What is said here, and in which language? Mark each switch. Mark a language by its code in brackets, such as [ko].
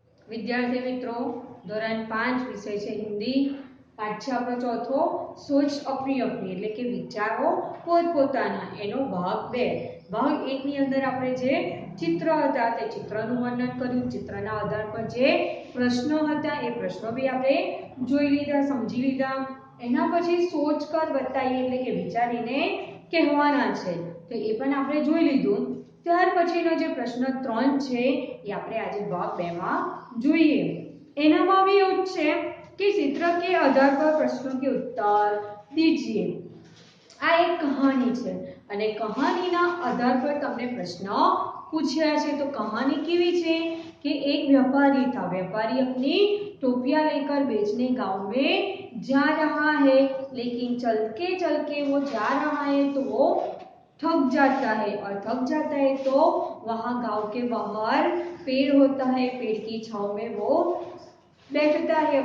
[hi] विद्यार्थी मित्रों, ધોરણ 5 विषय है हिंदी। [gu] पाठ है आपणो चौथो, [hi] सोच अपनी अपनी [gu] એટલે કે વિચારો પોતપોતાના, એનો ભાગ 2। ભાગ 1 ની અંદર આપણે જે ચિત્ર હતા તે ચિત્રનું વર્ણન કર્યું, ચિત્રના આધાર પર જે પ્રશ્નો હતા એ પ્રશ્નો भी આપણે જોઈ લીધા, સમજી લીધા। એના પછી [hi] સોચ કર બતાઈએ [gu] એટલે કે વિચારીને કહેવાના છે, તો એ પણ આપણે જોઈ લીધું। ત્યાર પછીનો જે પ્રશ્ન 3 છે એ આપણે આજે ભાગ 2 માં જોઈએ। એનામાં भी એવું છે [hi] कि चित्र के आधार पर प्रश्नों के उत्तर दीजिए। [gu] आ [hi] एक कहानी है [gu] અને કહાનીના આધાર પર તમને પ્રશ્ન પૂછ્યા છે। [hi] तो कहानी [gu] કેવી છે [hi] कि एक व्यापारी था, व्यापारी अपनी टोपियां लेकर बेचने गांव में जा रहा है, लेकिन चल के वो जा रहा है तो वो थक जाता है, और थक जाता है तो वहां गांव के बाहर पेड़ होता है, पेड़ की छांव में वो बैठता है।